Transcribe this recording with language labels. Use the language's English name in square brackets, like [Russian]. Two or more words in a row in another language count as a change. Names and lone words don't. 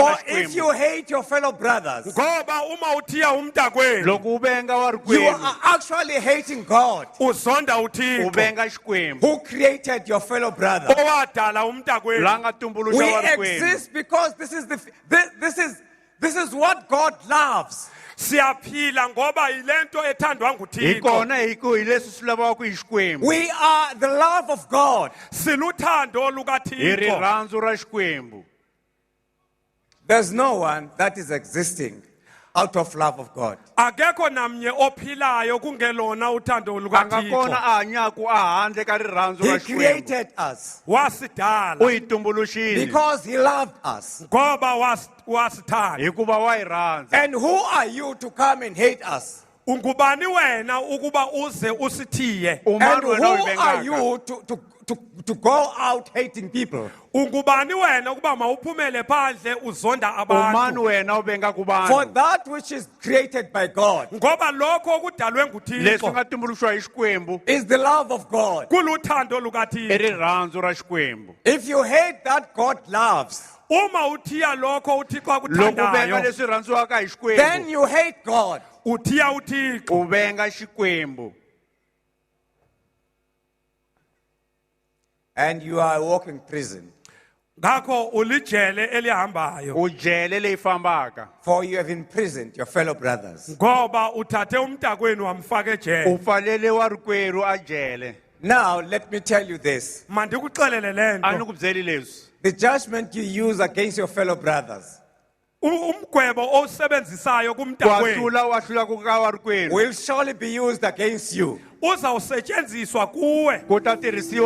[English] For [Tsonga] na [English] if [Tsonga] xikwembu. [English] you hate your fellow brothers, [Zulu] Ngoba uma uthiya umntakwenu [Tsonga] Loko ubenga [English] you [Tsonga] warikwenu. [English] are actually hating God [Zulu] uzonda uThixo [Tsonga] Ubenga xikwembu. [English] who created your fellow brother. [Zulu] owadala umntakwenu. [Tsonga] Langa tumbuluxa [English] We [Tsonga] warikwenu. [English] exist because this is what God loves. [Zulu] Siyaphila ngoba yilento ethandwa nguThixo. [Tsonga] Ikona hiku hileswi swi lavaka ku hi xikwembu. [English] We are the love of God. [Zulu] Siluthando [Tsonga] Hi [Zulu] lukaThixo. [Tsonga] rirhandzu ra xikwembu. [English] There's no one that is existing out of love of God. [Zulu] Akekho namnye ophilayo kungelona uthando [Tsonga] Angakona [Zulu] lukaThixo. [Tsonga] a hanyaku a handle ka rirhandzu ra [English] He [Tsonga] xikwembu. [English] created us [Zulu] Wasidala [Tsonga] U hi tumbuluxile. [English] because He loved us. [Zulu] ngoba wasithanda. [Tsonga] Hikuva wa hi rhandza. [English] And who are you to come and hate us? [Zulu] Ungubani wena ukuba uze usithiye? [English] And [Tsonga] Umani [English] who [Tsonga] wena [English] are [Tsonga] uyibengaka. [English] you to go out hating people? [Zulu] Ungubani wena ukuba mawuphumele phandle uzonda [Tsonga] Umani [Zulu] abantu? [Tsonga] wena ubenga ku [English] For [Tsonga] vanhu. [English] that which is created by God [Zulu] Ngoba lokho okudalwe [Tsonga] Leswi [Zulu] nguThixo [Tsonga] nga tumbuluxiwa hi xikwembu. [English] is the love of God. [Zulu] kuluthando [Tsonga] I [Zulu] lukaThixo. [Tsonga] rirhandzu ra xikwembu. [English] If you hate that God loves, [Zulu] Uma uthiya lokho uThixo [Tsonga] Loko ubenga [Zulu] akuthandayo, [Tsonga] leswi rhandziwaka hi [English] then [Tsonga] xikwembu. [English] you hate God. [Zulu] uthiya uThixo. [Tsonga] Ubenga xikwembu. [English] And you are a walking prison. [Zulu] Ngakho ulijele elihambayo. [Tsonga] Ujele leyi fambaka. [English] For you have imprisoned your fellow brothers. [Zulu] Ngoba uthathe umntakwenu wamfaka ejele. [Tsonga] Ufalele warikweru a jele. [English] Now, let me tell you this. [Xhosa] Mandikuxelele [Tsonga] A ni [Xhosa] lento. [Tsonga] ku byeli leswi. [English] The judgment you use against your fellow brothers [Zulu] Umgwebo owusebenzisayo [Tsonga] Ku [Zulu] kumntakwenu [Tsonga] wahlula ku ka warikweru. [English] will surely be used against you. [Zulu] uzawusetshenziswa kuwe. [Tsonga] Ku ta tirhisiwa